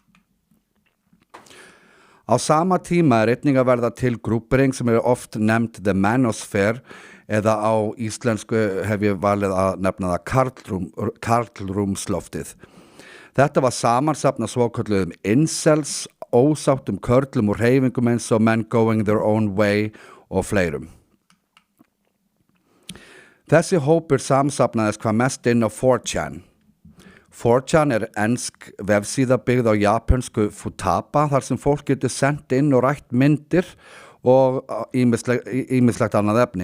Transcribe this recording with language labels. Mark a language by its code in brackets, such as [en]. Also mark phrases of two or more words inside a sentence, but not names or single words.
[is] Á sama tíma einnig að verða til grúppering sem oft nefnd The Manosphere eða á íslensku hef ég valið að nefna það Karlrúmsloftið. Þetta var samansafn af svokölluðum incels, ósáttum körlum og hreyfingum eins og [en] men going their own way [is] og fleirum. Þessi hópur samsafnaðist hvað mest inn á 4chan. 4chan ensk vefsíða byggð á japönsku Futaba þar sem fólk getur sendt inn og rætt myndir og ýmislegt annað efni.